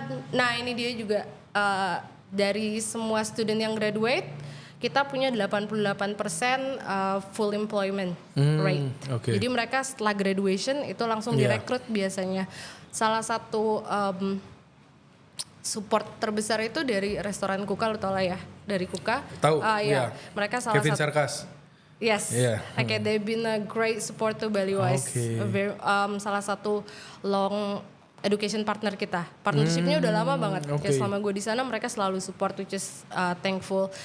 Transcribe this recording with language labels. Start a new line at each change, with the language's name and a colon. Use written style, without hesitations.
Indonesian: Nah ini dia juga dari semua student yang graduate, kita punya 88% full employment rate. Oke. Jadi mereka setelah graduation itu langsung direkrut biasanya. Salah satu support terbesar itu dari restoran Kuka, lo tau lah ya, dari Kuka. Tahu? Iya. Mereka salah Kevin satu. Sarkas.
English: Yes, okay, they've been a great support to Baliwise.
Indonesian: Salah satu
English: long education partner
Indonesian: kita. Partnershipnya udah lama banget. Kayak selama gue di sana mereka selalu support,
English: which is thankful.